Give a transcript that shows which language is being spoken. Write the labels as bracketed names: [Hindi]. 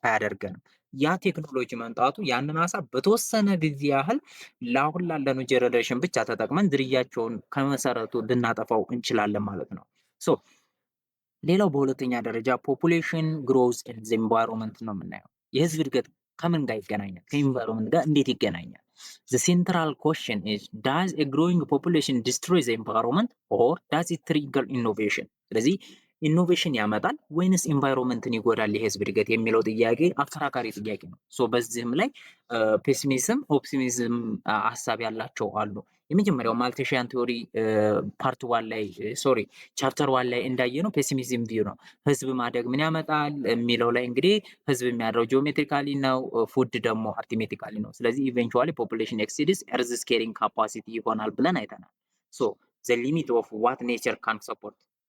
[Amharic] አያደርገንም። ያ ቴክኖሎጂ መምጣቱ ያንን አሳ በተወሰነ ጊዜ ያህል ለአሁን ላለነው ጀነሬሽን ብቻ ተጠቅመን ዝርያቸውን ከመሰረቱ ልናጠፋው እንችላለን ማለት ነው። ሶ ሌላው በሁለተኛ ደረጃ [English] ፖፑሌሽን ግሮዝ ኤንድ ዘ ኢንቫይሮንመንት [Amharic] ነው የምናየው። የህዝብ እድገት ከምን ጋር ይገናኛል? ከኢንቫይሮንመንት ጋር እንዴት ይገናኛል? [English] The central question is, does a growing population destroy the environment or does it trigger innovation? [Amharic] ስለዚህ ኢኖቬሽን ያመጣል ወይንስ ኢንቫይሮንመንትን ይጎዳል የህዝብ እድገት የሚለው ጥያቄ አከራካሪ ጥያቄ ነው። በዚህም ላይ ፔሲሚዝም ኦፕቲሚዝም ሀሳብ ያላቸው አሉ። የመጀመሪያው ማልቴሽያን ቲዮሪ ፓርት ዋን ላይ ቻፕተር ዋን ላይ እንዳየ ነው ፔሲሚዝም ቪው ነው። ህዝብ ማደግ ምን ያመጣል የሚለው ላይ እንግዲህ ህዝብ የሚያድረው ጂኦሜትሪካሊ ነው፣ ፉድ ደግሞ አርቲሜቲካሊ ነው። ስለዚህ [English] ኢቨንቹዋሊ ፖፑሌሽን ኤክሲድስ ኤርዝስ ካሪንግ ካፓሲቲ [Amharic] ይሆናል ብለን አይተናል። [English] ዘ ሊሚት ኦፍ ዋት ኔቸር ካን ሰፖርት፣